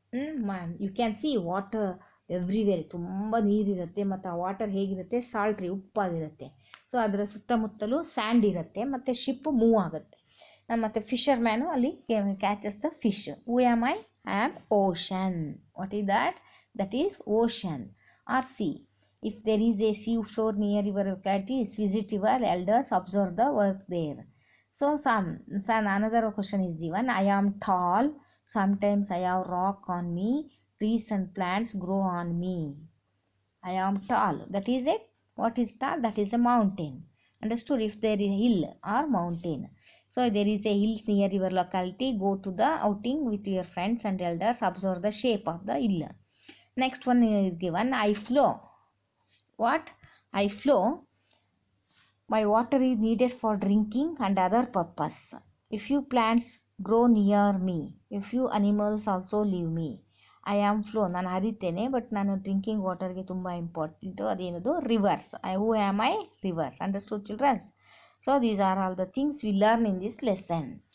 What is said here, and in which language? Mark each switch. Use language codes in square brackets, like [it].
[en] You can see water everywhere. [kn] ತುಂಬ ನೀರಿರುತ್ತೆ ಮತ್ತು ಆ ವಾಟರ್ ಹೇಗಿರುತ್ತೆ, ಸಾಲ್ಟ್ರಿ, ಉಪ್ಪಾಗಿರುತ್ತೆ. ಸೊ ಅದರ ಸುತ್ತಮುತ್ತಲೂ ಸ್ಯಾಂಡ್ ಇರುತ್ತೆ ಮತ್ತು ಶಿಪ್ ಮೂವ್ ಆಗುತ್ತೆ. ಮತ್ತು [en] Fisher man ಅಲ್ಲಿ catches the fish. Who am I am ocean. What is that? That is ocean R C. If there is A sea shore near your ಲೊಕ್ಯಾಲಿಟೀಸ್, visit your elders, observe the work there. So another question is given. I am tall, sometimes I have rock on me, trees and plants grow on me. I am tall. That is it. What is tall? That is a mountain. Understood? If there is a hill or mountain. So there is a hill near your locality. Go to the outing with your friends and elders. Observe the shape of the hill. Next one is given. I flow. What? I flow. My water is needed for drinking and other purpose. A few plants grow near me. A few animals also leave me. I am flow. [kn] ನಾನು ಹರಿತೇನೆ, but ನಾನು drinking ವಾಟರ್ಗೆ ತುಂಬ important. ಅದೇನದು? [en] Rivers. Who am I? Rivers. Understood childrens? So these are all the things we learn in this lesson.